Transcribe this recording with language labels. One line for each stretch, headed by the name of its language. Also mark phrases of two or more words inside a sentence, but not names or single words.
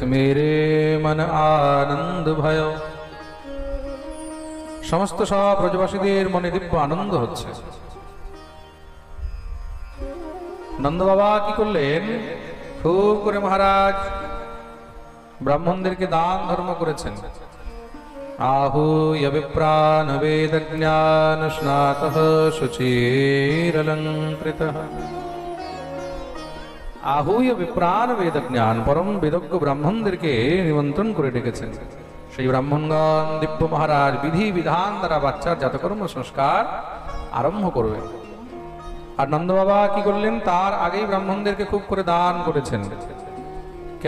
Hindi: मेरे मन आनंद भय।
Bangla: সমস্ত সব ব্রজবাসীদের মনে দিব্য আনন্দ হচ্ছে। নন্দ বাবা কি করলেন? খুব করে মহারাজ ব্রাহ্মণদেরকে দান ধর্ম করেছেন।
Sanskrit: आहूय विप्रान् वेदज्ञान स्नातः शुचिरलङ्कृतः। आहूय विप्रान् वेदज्ञान,
Bangla: परम বেদজ্ঞ ব্রাহ্মণদেরকে নিমন্ত্রণ করে ডেকেছেন। সেই ব্রাহ্মণগণ দিব্য মহারাজ বিধি বিধান দ্বারা বাচ্চার জাতকর্ম সংস্কার আরম্ভ করবেন। আর নন্দ বাবা কি করলেন? তার আগেই ব্রাহ্মণদেরকে খুব করে দান করেছেন। কেন?